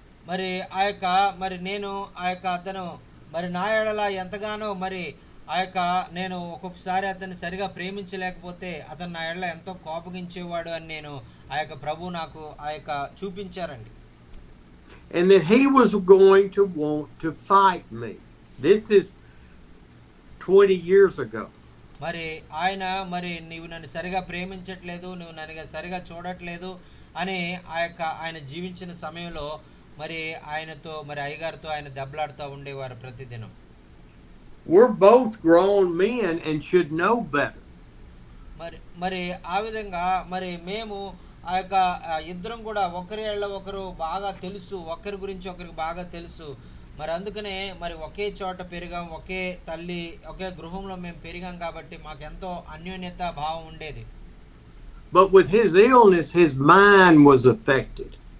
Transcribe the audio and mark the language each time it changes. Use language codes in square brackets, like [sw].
[te] మరి ఆ యొక్క మరి నేను ఆ యొక్క అతను మరి నా ఎడల ఎంతగానో మరి ఆ యొక్క నేను ఒక్కొక్కసారి అతన్ని సరిగా ప్రేమించలేకపోతే అతను నా ఎడల ఎంతో కోపగించేవాడు అని నేను ఆ యొక్క ప్రభు నాకు ఆ యొక్క చూపించారండి. [en] And that he was going to want to fight me. This is 20 years ago. [te] మరి ఆయన మరి నీవు నన్ను సరిగా ప్రేమించట్లేదు, నువ్వు నన్ను సరిగా చూడట్లేదు అని ఆయన జీవించిన సమయంలో మరి ఆయనతో మరి అయ్యగారితో ఆయన దెబ్బలాడుతూ ఉండేవారు ప్రతిదినం. [en] We're both grown men and should know better. [te] మరి మరి ఆ విధంగా మరి మేము ఆ యొక్క ఇద్దరం కూడా ఒకరి ఏళ్ళ ఒకరు బాగా తెలుసు, ఒకరి గురించి ఒకరికి బాగా తెలుసు. మరి అందుకనే మరి ఒకే చోట పెరిగాం, ఒకే తల్లి ఒకే గృహంలో మేము పెరిగాం కాబట్టి మాకెంతో అన్యోన్యత భావం ఉండేది. [en] But with his illness, his mind was affected.